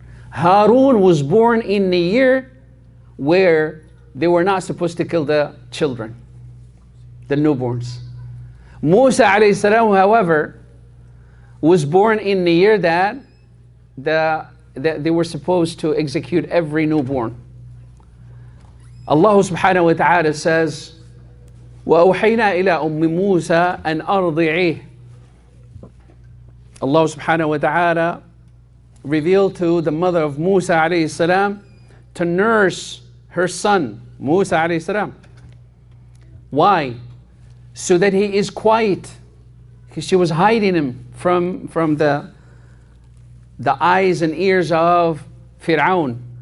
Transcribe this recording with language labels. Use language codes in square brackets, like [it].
[en] Harun was born in the year where they were not supposed to kill the children, the newborns. Musa alayhi salam, however, was born in the year that they were supposed to execute every newborn. [ar] Allah subhanahu wa ta'ala says, وَأَوْحَيْنَا إِلَىٰ أُمِّ مُوسَىٰ أَنْ أَرْضِعِيهِ. [en] Allah subhanahu wa ta'ala revealed to the mother of Musa alayhi salam to nurse her son, Musa alayhi salam. Why? So that he is quiet. Because she was hiding him from the eyes and ears of Fir'aun.